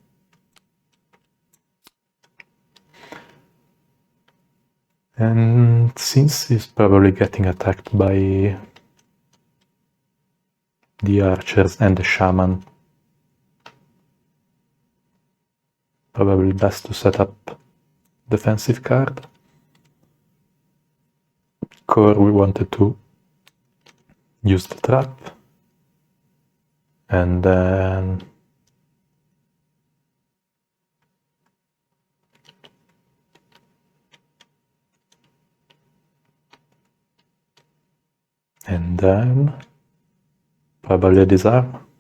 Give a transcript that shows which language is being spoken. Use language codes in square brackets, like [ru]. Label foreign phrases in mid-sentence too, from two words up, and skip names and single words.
[en] And since he's probably getting attacked by the archers and the shaman, probably best to set up defensive card. C.O.R.E. we wanted to use the trap, and then probably disarm.